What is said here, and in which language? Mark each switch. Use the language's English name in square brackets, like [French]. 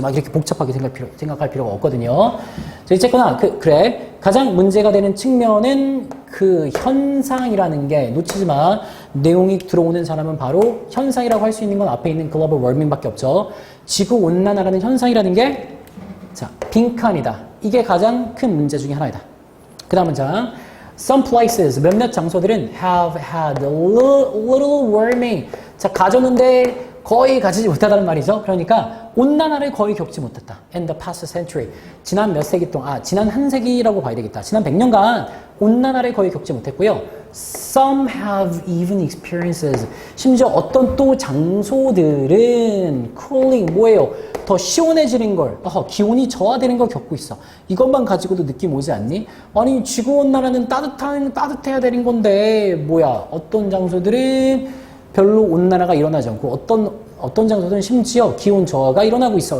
[Korean] 막 이렇게 복잡하게 생각할 필요가 없거든요. 자, 어쨌거나 그래 가장 문제가 되는 측면은 그 현상이라는 게 놓치지 마. 내용이 들어오는 사람은 바로 현상이라고 할 수 있는 건 앞에 있는 글로벌 워밍밖에 없죠. 지구 온난화라는 현상이라는 게 자, 빈칸이다. 이게 가장 큰 문제 중에 하나이다. 그 다음 문장. [English] Some places, [Korean] 몇몇 장소들은 [English] have had a little warming. [Korean] 자, 가졌는데 거의 가지지 못하다는 말이죠. 그러니까 온난화를 거의 겪지 못했다. [English] In the past century. [Korean] 지난 몇 세기 동안, 지난 한 세기라고 봐야 되겠다. 지난 100년간 온난화를 거의 겪지 못했고요. [English] Some have even experiences. [Korean] 심지어 어떤 또 장소들은 cooling, 뭐예요? 더 시원해지는 걸, 기온이 저하되는 걸 겪고 있어. 이것만 가지고도 느낌 오지 않니? 아니, 지구온난화는 따뜻해야 되는 건데, 뭐야? 어떤 장소들은 별로 온난화가 일어나지 않고, 어떤 장소들은 심지어 기온 저하가 일어나고 있어.